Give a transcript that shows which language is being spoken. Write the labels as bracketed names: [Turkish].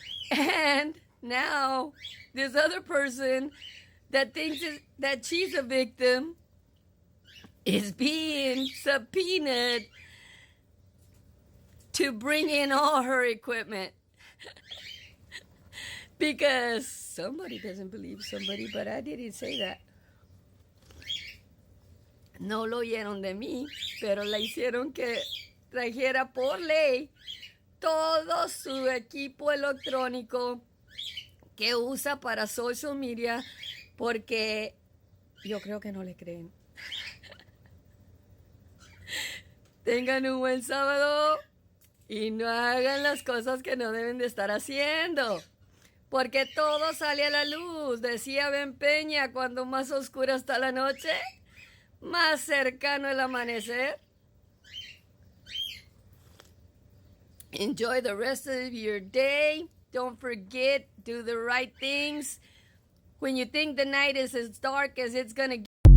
[English] And now this other person that thinks that she's a victim is being subpoenaed to bring in all her equipment. Because somebody doesn't believe somebody, but I didn't say that. [Spanish] No lo oyeron de mí, pero la hicieron que trajera por ley todo su equipo electrónico que usa para social media, porque yo creo que no le creen. Tengan un buen sábado y no hagan las cosas que no deben de estar haciendo. Porque todo sale a la luz. Decía Ben Peña, cuando más oscura está la noche, más cercano el amanecer. [English] Enjoy the rest of your day. Don't forget, do the right things. When you think the night is as dark as it's going to